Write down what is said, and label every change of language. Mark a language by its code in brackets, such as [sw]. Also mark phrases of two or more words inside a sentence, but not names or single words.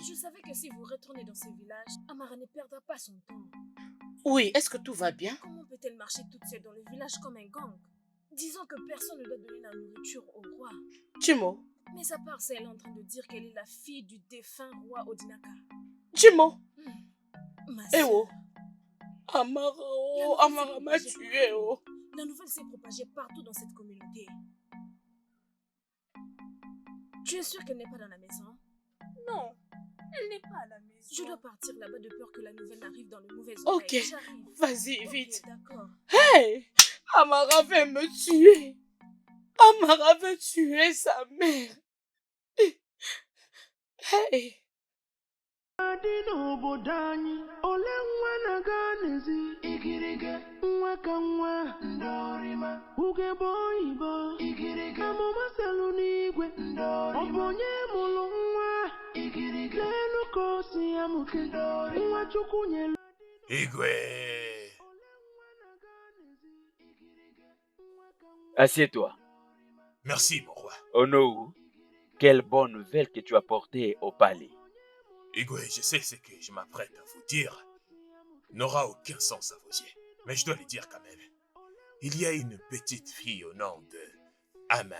[fr] Je savais que si vous retournez dans ce village, Amara ne perdra pas son temps. Oui, est-ce que tout va bien? Comment peut-elle marcher toute seule dans le village comme un gang? Disons que personne ne doit donner la nourriture au roi. [ig] Jimo, [fr] Mais à part ça, elle est en train de dire qu'elle est la fille du défunt roi Odinaka. [ig] Jimo, [fr] Ma eh sœur, oh. Amara, oh, Amara m'a tué, oh. la nouvelle s'est propagée partout dans cette communauté. Tu es sûr qu'elle n'est pas dans la maison? Non, elle n'est pas à la maison. Je dois partir là-bas de peur que la nouvelle n'arrive dans le mauvais Ok, oreille. J'arrive. vas-y, Ok, vite. d'accord. Hey, Amara veut me tuer. Amara veut tuer sa mère. Hey. [ig] Dị n'obodo anyị, ole nwa na-aga n'ezi igirige nwa ka nwa ndorima ugegbe oyibo igirige amụma selu n'igwe ndorima ọ bụ onye mụrụ nwa igirige n'elu ka o si ya mụke nwa Chukwu nyelu. Igwe. [fr] Assieds-toi. Merci, mon roi. Onou, quelle bonne nouvelle que tu as portée au palais. Igwe, je sais ce que je m'apprête à vous dire n'aura aucun sens à vos yeux. Mais je dois le dire quand même. Il y a une petite fille au nom de Amara.